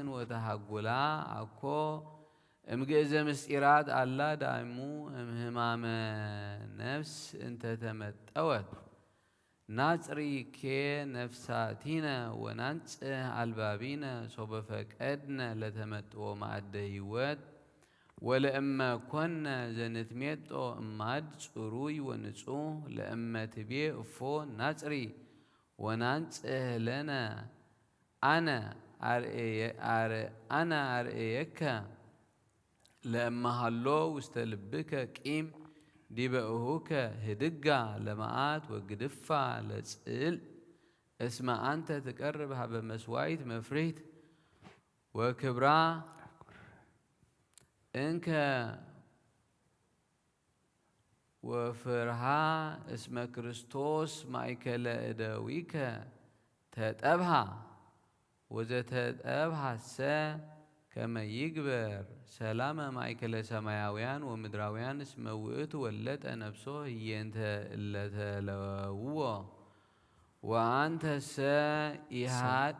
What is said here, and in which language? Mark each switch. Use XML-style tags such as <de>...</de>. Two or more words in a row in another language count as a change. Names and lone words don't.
<gez>ወተሃጉላ አኮ እምግእዘ ምስጢራት አላ ዳይሙ እምህማመ ነፍስ እንተተመጠወት ናጽሪ ኬ ነፍሳቲነ ወናንጽህ አልባቢነ ሶበ ፈቀድነ ለተመጥዎ ማዕደ ሕይወት ወለእመ ኮነ ዘንትሜጦ እማድ ጽሩይ ወንጹህ ለእመ ትቤ እፎ ናጽሪ ወናንጽህ ለነ አነ አርኤየከ ለእመ ሃሎ ውስተ ልብከ ቂም ዲበ እሁከ ህድጋ ለመዓት ወግድፋ ለጽል እስመ አንተ ትቀርብ ሀበ መስዋዕት መፍሪት ወክብራ እንከ ወፍርሃ እስመ ክርስቶስ ማእከለ እደዊከ ተጠብሃ ወዘተጠብሃሰ ከመ ይግበር ሰላመ ማእከለ ሰማያውያን ወምድራውያን እስመ ውእቱ ወለጠ ነፍሶ ህየንተ እለተለውዎ ወአንተሰ ኢሃድ</gez>